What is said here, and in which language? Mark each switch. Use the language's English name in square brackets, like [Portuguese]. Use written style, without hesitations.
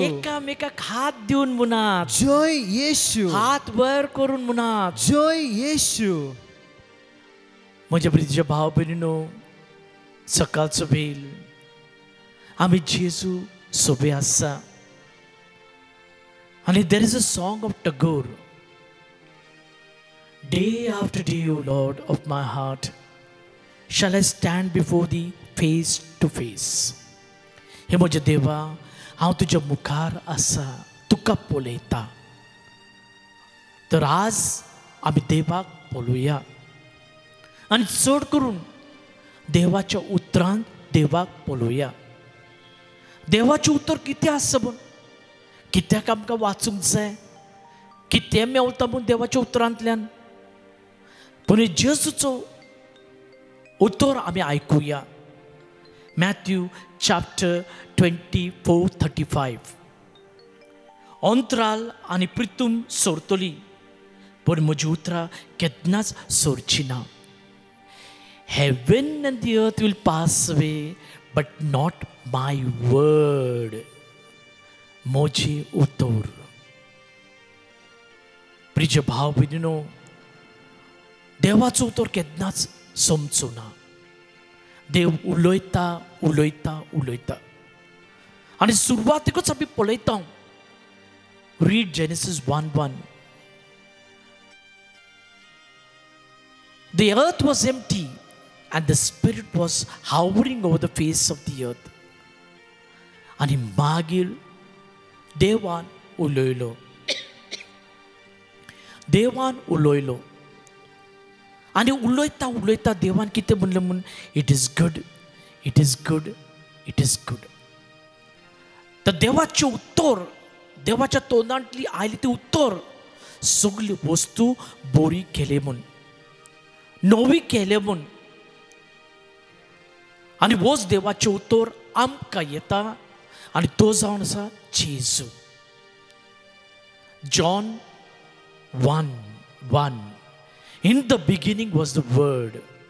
[Goan Konkani] एकामेकाक हात दिवन मुनात, जय येशू, हात वर करून मुनात, जय येशू. म्हज्या प्रितीच्या भाव भयणींनो, सकाळचो वेळ आमी जेजू सोबे आसा. आणि [English] there is a song of Tagore. Day after day, O Lord of my heart, shall I stand before thee face to face. [Goan Konkani] हे म्हजे देवा, हांव तुज्या मुखार आसा, तुका पळयता. तर आज आमी देवाक पळोवया आनी चड करून देवाच्या उतरांत देवाक पळोवया. देवाचें उतर कितें आसा म्हूण, कित्याक आमकां वाचूंक जाय, कितें मेवता म्हूण देवाच्या उतरांतल्यान. पूण जेजूचो उतर आमी आयकुया. [English] Matthew chapter 24:35. [Goan Konkani] अंतराल आनी प्रितूम सोरतली पूण म्हजी उतरां केन्नाच सोरची ना. [English] Heaven and the earth will pass away, but not my word. [Goan Konkani] मोजी उतर. प्रिय भाव भयणीनो, देवाचो उतर केन्नाच सोमचो ना. देव उलयता उलयता उलयता आनी सुरवातेकूच आमी पळयता. [English] Read Genesis 1:1. The earth was empty and the Spirit was hovering over the face of the earth. [Goan Konkani] आणि मागीर देवान उलयलो. देवान उलयलो आनी उलयता उलयता देवान कितें म्हणलें म्हूण, [English] it is good, it is good, [Goan Konkani] it is good. तर देवाचें उत्तर, देवाच्या तोंडांतली आयली ती उत्तर, सगळी वस्तू बरी केले म्हूण, नवी केले म्हूण. आनी होच देवाचें उतर आमकां येता आनी तो जावन आसा जेजू. [English] John 1:1. In the beginning was the Word.